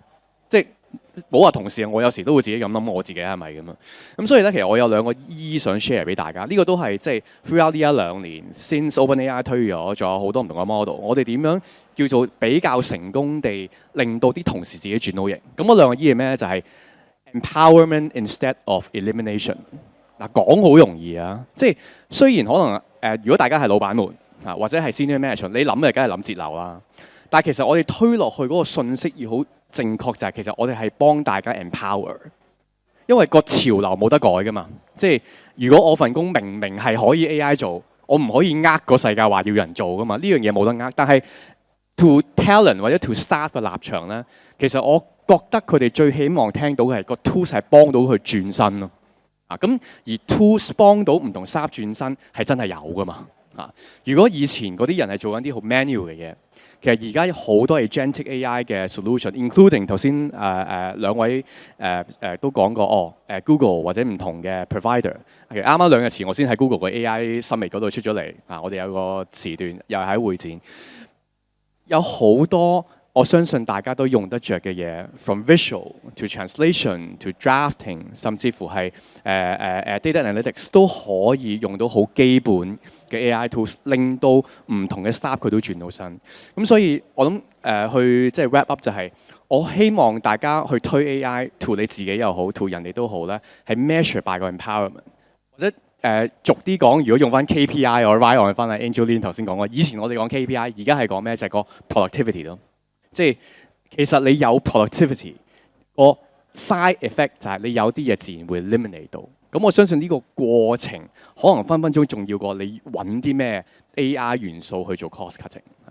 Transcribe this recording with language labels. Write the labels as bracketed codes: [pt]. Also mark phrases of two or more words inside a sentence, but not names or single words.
[yue] 即係冇話同事啊，我有時都會自己咁諗，我自己係咪咁啊？咁所以咧，其實我有兩個想 share 俾大家。呢個都係即係 throughout 呢1-2年，since OpenAI 推咗，仲有好多唔同嘅 model。我哋點樣叫做比較成功地令到啲同事自己轉到型？咁嗰兩個係咩咧？就係 [en] empowerment instead of elimination。 [yue] 嗱，講好容易啊，即係雖然可能如果大家係老闆們啊，或者係 [en] senior manager， [yue] 你諗嘅梗係諗節流啦。但係其實我哋推落去嗰個信息要好正確，就係其實我哋係幫大家 empower， 因為個潮流冇得改噶嘛。即係如果我份工明明係可以 AI 做，我唔可以個世界話要人做噶嘛。呢樣嘢冇得但係 [en] to talent [yue] 或者 [en] to staff [yue] 嘅立場咧，其實我覺得佢哋最希望聽到嘅係個 tools 係幫到佢轉身咯。咁而 tools 幫到唔同 staff 轉身係真係有噶嘛。如果以前嗰啲人係做緊啲好 manual 嘅嘢，其實而家好多 [en] agentic AI [yue] 嘅 solution，including 頭先兩位都講過Google 或者唔同嘅 provider。其實啱啱2日前我先喺 Google 嘅 AI Summit 嗰度出咗嚟，我哋有個時段又係喺會展，有好多我相信大家都用得着嘅嘢 ， [en] from visual to translation to drafting， [yue] 甚至乎係 [en] data analytics [yue] 都可以用到好基本嘅 [en] AI tools， [yue] 令到唔同嘅 staff 佢都轉到身。咁所以我諗去即係 [en] wrap up [yue] 就係、我希望大家去推 [en] AI to [yue] 你自己又好 to 人哋都好咧，係 [en] measure by [yue] 個 empowerment， 或者逐啲講，如果用翻 KPI 我 [en] ride on [yue] 翻阿 Angeline 頭先講過，以前我哋講 KPI， 而家係講咩？就係個 productivity 咯。即係其實你有 productivity， 個 [en] side effect [yue] 就係你有啲嘢自然會 eliminate 到。咁我相信呢個過程可能分分鐘重要過你揾啲咩 AI 元素去做 [en] cost cutting。